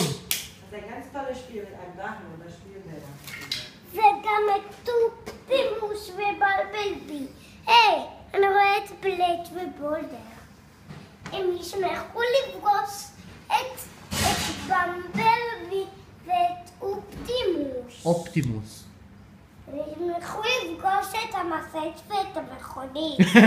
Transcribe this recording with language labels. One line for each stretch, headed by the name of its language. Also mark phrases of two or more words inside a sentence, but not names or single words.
German: Das ist ein ganz tolles Spiel mit einem Drachen und das spielen wir dann.
Hebrew: וגם את אופטימוס ובלבלבי. היי, אני רואה את בלייט ובולדר. הם ישמחו לפגוש את במבלבי ואת אופטימוס. אופטימוס. הם ישמחו לפגוש את המשאית ואת המכונית.